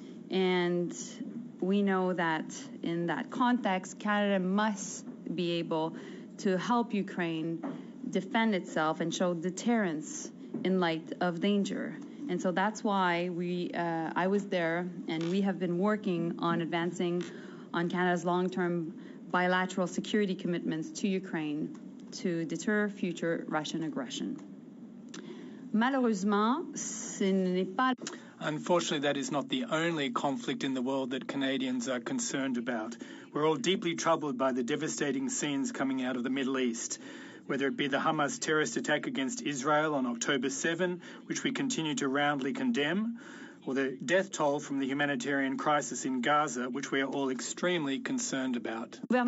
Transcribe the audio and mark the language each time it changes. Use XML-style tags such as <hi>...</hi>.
<en>And we know that in that context, Canada must be able to help Ukraine defend itself and show deterrence in light of danger. And so that's why I was there, and we have been working on advancing on Canada's long-term bilateral security commitments to Ukraine to deter future Russian aggression.</en> <fr>Malheureusement, ce n'est pas...</fr> <en>Unfortunately, that is not the only conflict in the world that Canadians are concerned about. We're all deeply troubled by the devastating scenes coming out of the Middle East, whether it be the Hamas terrorist attack against Israel on October 7, which we continue to roundly condemn, or the death toll from the humanitarian crisis in Gaza, which we are all extremely concerned about.</en>